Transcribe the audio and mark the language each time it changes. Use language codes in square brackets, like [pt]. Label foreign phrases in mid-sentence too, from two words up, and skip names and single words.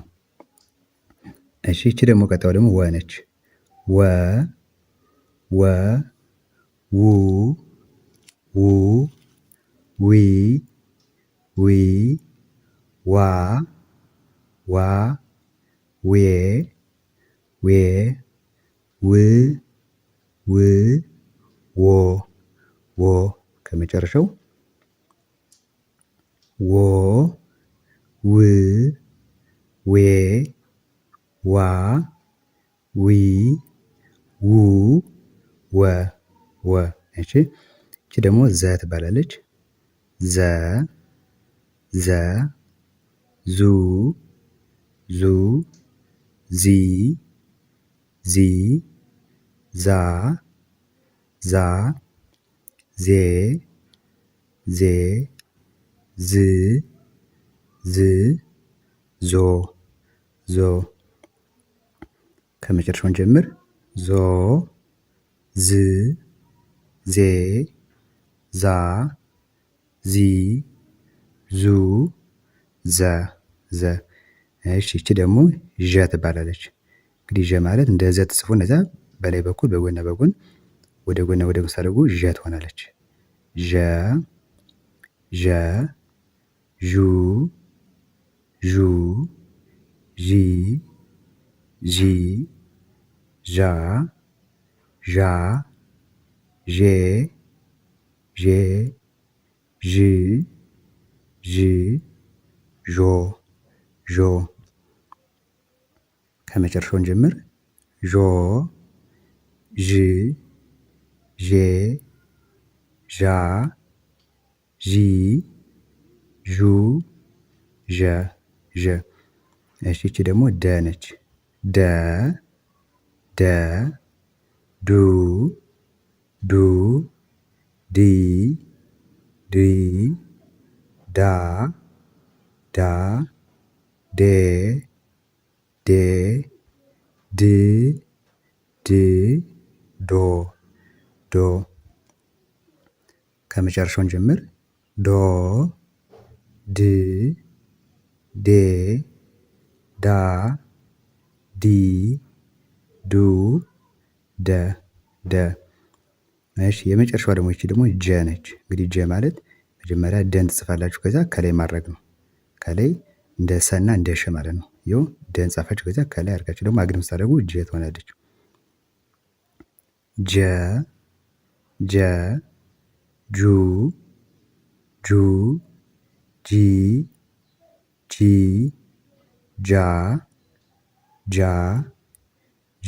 [am] እሺ እቺ ደግሞ ቀጣዩ ደግሞ ወ ነች። ወ ወ ው ው ዊ ዊ ዋ ዋ ዌ ዌ ው ው ዎ ዎ። ከመጨረሻው ዎ ው ዌ ዋ ዊ ው ወ ወ። እሺ እቺ ደግሞ ዘ ትባላለች። ዘ ዘ ዙ ዙ ዚ ዚ ዛ ዛ ዜ ዜ ዝ ዝ ዞ ዞ። ከመጨረሻውን ጀምር። ዞ ዝ ዜ ዛ ዚ ዙ ዘ ዘ። እሺ እቺ ደግሞ ዠ ትባላለች። እንግዲህ ዠ ማለት እንደ ዘ ተጽፎ እነዛ በላይ በኩል በጎን በጎን ወደ ጎን ወደ ጎን ሳደርጉ ዠ ትሆናለች። ዠ ዠ ዡ ዡ ዢ ዢ ዣ ዣ ዤ ዤ ዥ ዥ ዦ ዦ። ከመጨረሻውን ጀምር። ዦ ዥ ዤ ዣ ዢ ዡ ዠ ዠ። እሺ እቺ ደግሞ ደ ነች። ደ ደ ዱ ዱ ዲ ዲ ዳ ዳ ዴ ዴ ድ ድ ዶ ዶ። ከመጨረሻውን ጀምር። ዶ ድ ዴ ዳ ዲ ዱ ደ ደ። እሺ የመጨረሻዋ ደግሞ ይቺ ደግሞ ጀ ነች። እንግዲህ ጀ ማለት መጀመሪያ ደን ትጽፋላችሁ፣ ከዛ ከላይ ማድረግ ነው። ከላይ እንደ ሰና እንደ ሸ ማለት ነው። ይኸው ደን ጻፋችሁ፣ ከዛ ከላይ አድርጋችሁ ደግሞ አግድም ስታደርጉ ጀ ትሆናለች። ጀ ጀ ጁ ጁ ጂ ጂ ጃ ጃ ጄ